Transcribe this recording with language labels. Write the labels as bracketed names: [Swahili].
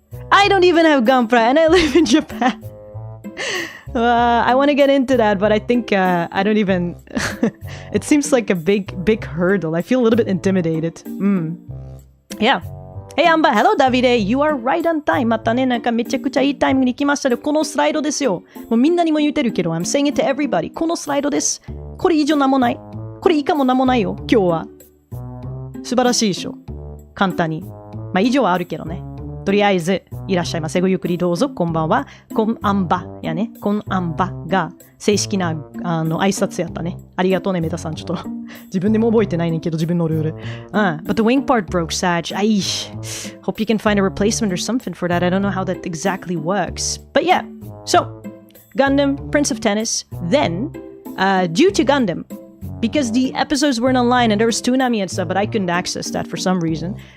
[English] I don't even have Gampra, and I live in Japan. I want to get into that, but I think I don't even... It seems like a big hurdle. I feel a little bit intimidated. Yeah. Hey, Anba. Hello, Davide. You are right on time. [Japanese] またね、なんかめちゃくちゃいいタイミングに来ましたね。このスライドですよ。もうみんなにも言ってるけど、 [English] I'm saying it to everybody. [Japanese] このスライドです。これ以上なんもない。これ以下もなんもないよ、今日は。素晴らしいでしょ。簡単に。まあ、以上はあるけどね。とりあえず、いらっしゃいませ。ごゆっくりどうぞ。こんばんは。こんあんばやね。こんあんばが正式な挨拶やったね。ありがとうね、メタさん。ちょっと自分でも覚えてないねんけど、自分のルール。 [English] But the wing part broke, Sag. I hope you can find a replacement or something for that. I don't know how that exactly works. But yeah. So, Gundam, Prince of Tennis. Then, due to Gundam, because the episodes weren't online and there was Toonami and stuff, but I couldn't access that for some reason.